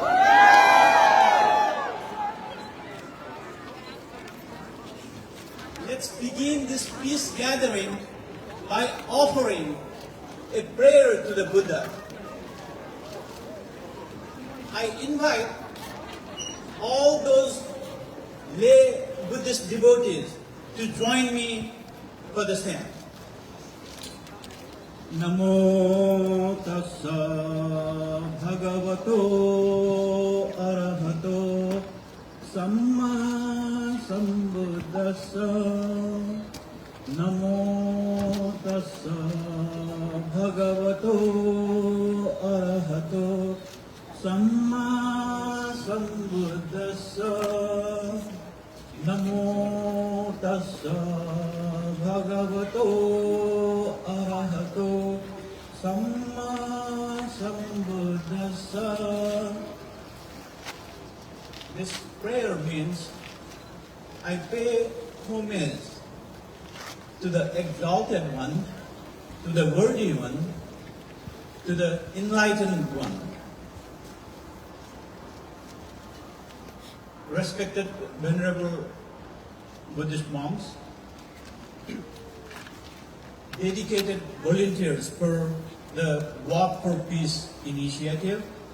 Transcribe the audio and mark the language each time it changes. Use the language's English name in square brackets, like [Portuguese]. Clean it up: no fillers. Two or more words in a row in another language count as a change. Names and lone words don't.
[English] Let's begin this peace gathering by offering a prayer to the Buddha. I invite all those lay Buddhist devotees to join me for the same. [Pali] Namo tassa bhagavato arahato samma sambuddhassa. Namo tassa bhagavato arahato samma sambuddhassa. Namo tassa bhagavato arahato samma sambuddhassa. [English] This prayer means I pay homage to the exalted one, to the worthy one, to the enlightened one. Respected venerable Buddhist monks, dedicated volunteers for the Walk for Peace initiative,